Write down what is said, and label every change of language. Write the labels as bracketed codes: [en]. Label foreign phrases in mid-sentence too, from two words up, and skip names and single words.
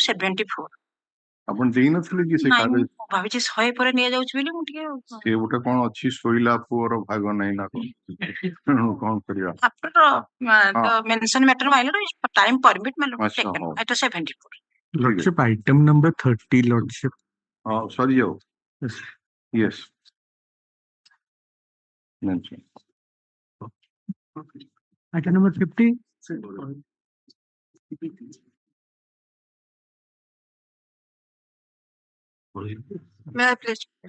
[en] Huh? Item 74. [or] ଆପଣ ଦେଇନଥିଲେ କି ସେ ନାଇଁ କାଗଜ? ମୁଁ ଭାବିଛି 100 ପରେ ନିଆଯାଉଛି ବୋଲି ମୁଁ ଟିକେ ସେ ଗୋଟେ କଣ ଅଛି ଶୋଇଲା ପୁଅର ଭାଗ ନାହିଁ ନା କଣ? କଣ କରିବା? [en] after the mention matter my lord time permit my lord [or] ଆଚ୍ଛା, [en] taken [or] ହଉ। [en] at 74. Lordship, item number 30, Lordship. ହଁ ସରିଯାଉ। Yes. Mention. Item number 50. May I please?